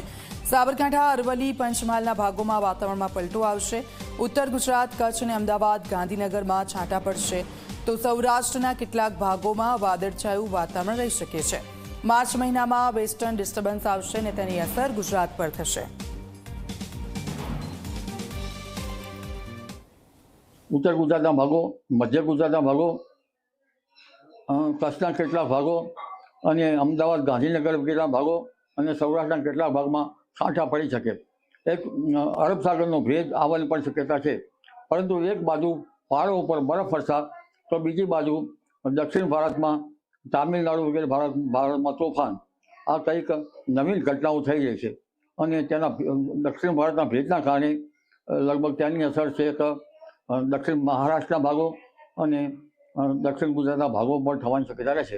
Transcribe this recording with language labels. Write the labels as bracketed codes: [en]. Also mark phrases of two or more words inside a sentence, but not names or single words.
[gu] સાબરકાંઠા, અરવલ્લી, પંચમહાલના ભાગોમાં વાતાવરણમાં પલટો આવશે। ઉત્તર ગુજરાત, કચ્છ અને અમદાવાદ, ગાંધીનગરમાં છાંટા પડશે તો સૌરાષ્ટ્રના કેટલાક ભાગોમાં વાદળછાયું વાતાવરણ રહી શકે છે। માર્ચ મહિનામાં વેસ્ટર્ન ડિસ્ટર્બન્સ આવશે અને તેની અસર ગુજરાત પર થશે। ઉત્તર ગુજરાતના ભાગો, મધ્ય ગુજરાતના ભાગો, કચ્છના કેટલાક ભાગો અને અમદાવાદ, ગાંધીનગર કેટલાક ભાગો અને સૌરાષ્ટ્રના કેટલાક ભાગમાં છાંટા પડી શકે। એક અરબ સાગરનો ભેદ आवવાની પણ શક્યતા છે, પરંતુ એક બાજુ પહાડો ઉપર બરફ વરસાદ તો બીજી બાજુ દક્ષિણ ભારતમાં તામિલનાડુ વગેરે ભારતમાં તોફાન, આ કંઈક નવીન ઘટનાઓ થઈ રહી છે અને તેના દક્ષિણ ભારતના ભેજના કારણે લગભગ તેની અસર છે કે દક્ષિણ મહારાષ્ટ્રના ભાગો અને દક્ષિણ ગુજરાતના ભાગો પર થવાની શક્યતા રહેશે।